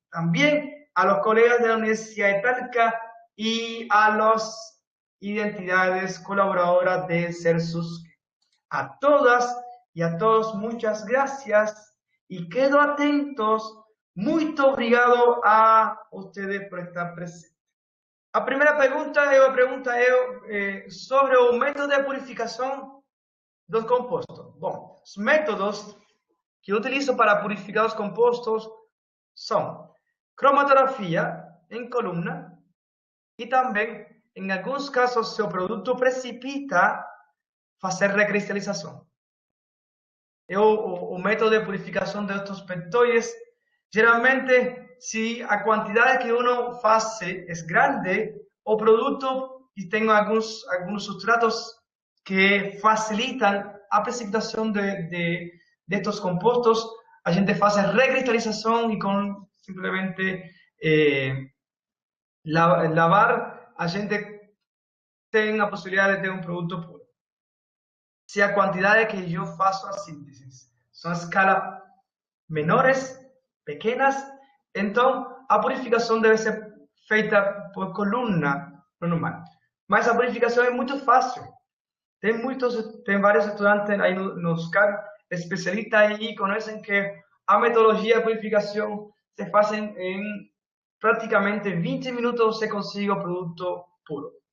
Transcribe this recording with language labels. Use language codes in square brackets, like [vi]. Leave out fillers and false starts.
[es] También a los colegas de la Universidad de Talca y a las identidades colaboradoras de CERSUS. A todas y a todos, muchas gracias y quedo atentos. [pt] Muito obrigado [es] a ustedes por estar presentes. [pt] A primeira pergunta é sobre o método de purificação dos compostos. Bom, os métodos que eu utilizo para purificar os compostos são cromatografia em coluna e também, em alguns casos, se o produto precipita, fazer recristalização. O método de purificação destes peptoides, geralmente, [es] si a quantidade que uno hace es grande, o producto, y tengo algunos sustratos que facilitan a precipitación de estos compostos, a gente hace recristalización y con simplemente lavar, a gente tiene la posibilidad de tener un producto puro. [pt] Si a quantidade que eu faço a síntese são a escala menores, pequenas, então a purificação deve ser feita por coluna normal. Mas a purificação é muito fácil. Tem vários estudantes aí nos CAR, especialistas aí, conhecem que a metodologia de purificação se faz em praticamente 20 minutos, [es] se consigue [pt] o produto puro.